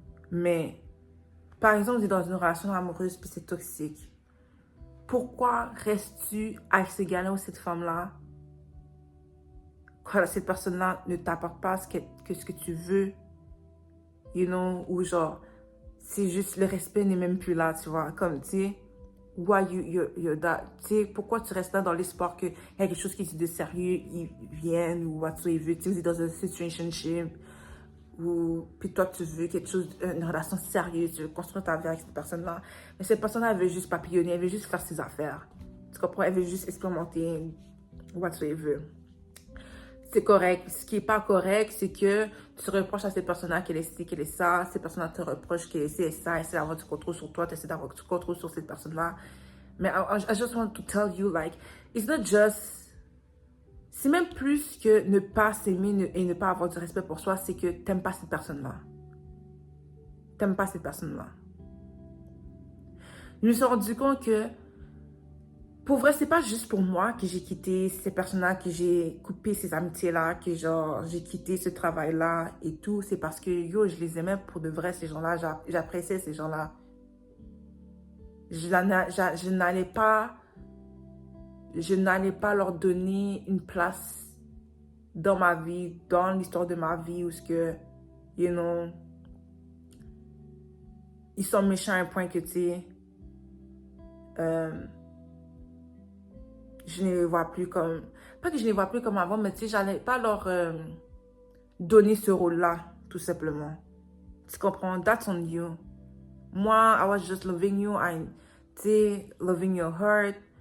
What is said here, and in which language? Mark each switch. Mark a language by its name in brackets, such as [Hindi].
[French] Mais, par exemple, tu es dans une relation amoureuse puis c'est toxique. Pourquoi restes-tu avec ce gars-là ou cette femme-là quand cette personne-là ne t'apporte pas ce que tu veux? You know, ou genre, c'est juste le respect n'est même plus là, tu vois. Comme, tu sais, [English] why you're that? [French] Tu sais, pourquoi tu restes là dans l'espoir qu'il y a quelque chose qui est de sérieux, ils viennent ou whatsoever. Tu sais, vous êtes dans une situationship ou puis toi tu veux quelque chose, une relation sérieuse, tu veux construire ta vie avec cette personne-là. Mais cette personne-là, elle veut juste papillonner, elle veut juste faire ses affaires. Tu comprends? Elle veut juste expérimenter whatsoever. C'est correct. Ce qui n'est pas correct, c'est que tu reproches à cette personne-là qu'elle est ci, qu'elle est ça. Cette personne-là te reproche qu'elle est ci et ça. Essaie d'avoir du contrôle sur toi. Tu essaies d'avoir du contrôle sur cette personne-là. Mais [English] I just want to tell you, like, it's not just... [French] C'est même plus que ne pas s'aimer et ne pas avoir du respect pour soi, c'est que tu n'aimes pas cette personne-là. Tu n'aimes pas cette personne-là. Je me suis rendu compte que, pour vrai, c'est pas juste pour moi que j'ai quitté ces personnes-là, que j'ai coupé ces amitiés-là, que genre, j'ai quitté ce travail-là et tout. C'est parce que, yo, je les aimais pour de vrai, ces gens-là. J'appréciais ces gens-là. Je n'allais pas leur donner une place dans ma vie, dans l'histoire de ma vie, où ce que, you know, ils sont méchants à un point que, tu sais, je ne les vois plus comme, pas que je ne les vois plus comme avant, mais tu sais, j'allais pas leur donner ce rôle-là, tout simplement. Tu comprends? [English] That's on you. Moi, I was just loving you, tu sais, loving your heart,